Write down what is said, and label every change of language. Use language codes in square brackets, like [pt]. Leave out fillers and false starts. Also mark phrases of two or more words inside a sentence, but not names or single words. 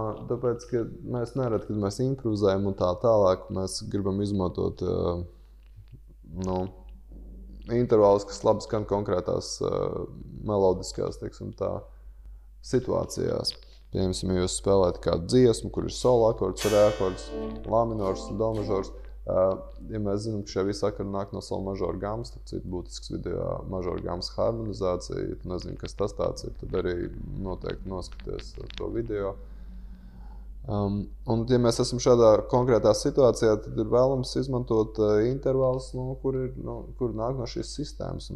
[lv] Tāpēc, ka mēs nereti, kad mēs improvizējam un tā tālāk, mēs gribam izmantot intervālus, kas labi skan konkrētās melodiskās, teiksim tā, situācijās. Piemēram, ja jūs spēlējat kādu dziesmu, kur ir sol akords, re akords, la minors, do mažors. Ja mēs zinām, ka šie visi akordi nāk no sol mažora gammas, tad citu būtisks video mažora gammas harmonizācija, ja tu nezini, kas tas tāds ir, tad arī noteikti noskaties to video. Un, ja mēs esam šādā konkrētā situācijā, tad ir vēlams izmantot intervālus, kur nāk no šīs sistēmas.